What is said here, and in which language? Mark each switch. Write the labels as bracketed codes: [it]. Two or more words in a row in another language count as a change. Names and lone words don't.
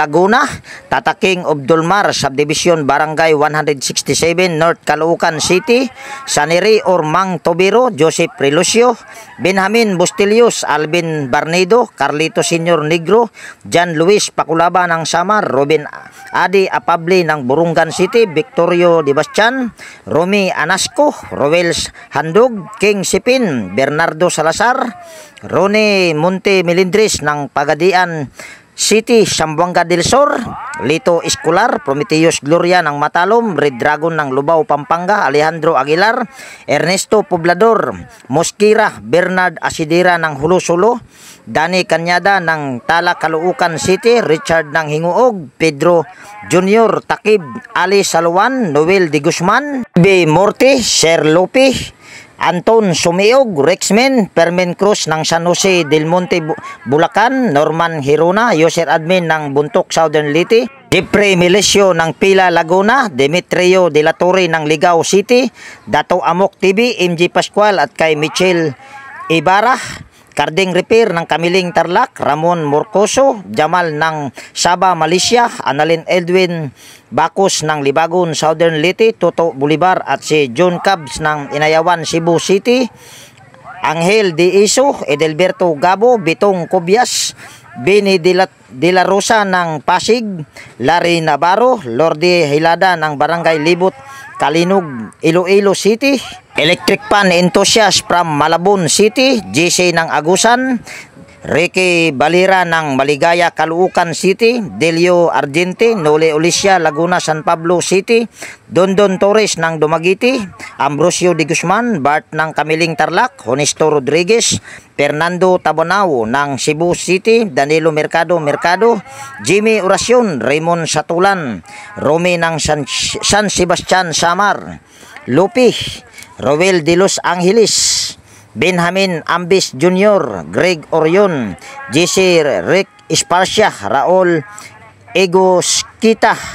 [tl] Laguna, Tataking Obdulmar, Subdivision Barangay 167, North Caloocan City, Saneri Ormang Tobiro, Joseph Relucio, Benjamin Bustilios, Alvin Barnido, Carlito Senior Negro, John Luis Paculaba ng Samar, Robin Adi Apable ng Burungan City, Victorio Dibastian, Romy Anasco, Roels Handog, King Sipin, Bernardo Salazar, Rone Monte Melindres ng Pagadian City, Sambuanga del Sur, Lito Escolar, Prometheus Gloria ng Matalom, Red Dragon ng Lubao, Pampanga, Alejandro Aguilar, Ernesto Poblador, Mosquira, Bernard Asidera ng Hulo-Sulo, Dani Kanyada ng Tala, Caloocan City, Richard ng Hinguog, Pedro Junior Takib, Ali Saluan, Noel de Guzman, B. Morte, Sir Lope, Anton Sumiog, Rexmen, Permen Cruz ng San Jose del Monte, Bulacan, Norman Hirona, User Admin ng Buntok, Southern Leyte, Jeffrey Melesio ng Pila, Laguna, Demetrio de la Torre ng Ligao City, Dato Amok TV, MG Pascual at kay Michelle Ibarra, Carding Repair ng Kamiling Tarlac, Ramon Morcoso, Jamal ng Sabah, Malaysia, Annalyn Edwin Bacos ng Libagon, Southern Leyte, Toto Bolivar at si John Cabs ng Inayawan, Cebu City, Angel De Iso, Edelberto Gabo, Bitong Cobias, Bini de la Rosa ng Pasig, Larry Navarro, Lordi Hilada ng Barangay Libot, Kalinog, Iloilo City, Electric Pan Enthusiast from Malabon City, JC ng Agusan, Ricky Balira ng Maligaya, Caloocan City, Delio Argente, Nole Olicia, Laguna, San Pablo City, Dondon Torres ng Dumaguete, Ambrosio de Guzman, Bart ng Kamiling Tarlac, Honesto Rodriguez, Fernando Tabonao ng Cebu City, Danilo Mercado, Jimmy Oracion, Raymond Satulan, Romy ng San Sebastian Samar, Lupi, Roel de Los Angeles, Benjamin Ambis Jr., Greg Orion, JC Rick Esparcia, Raul Egoskisa,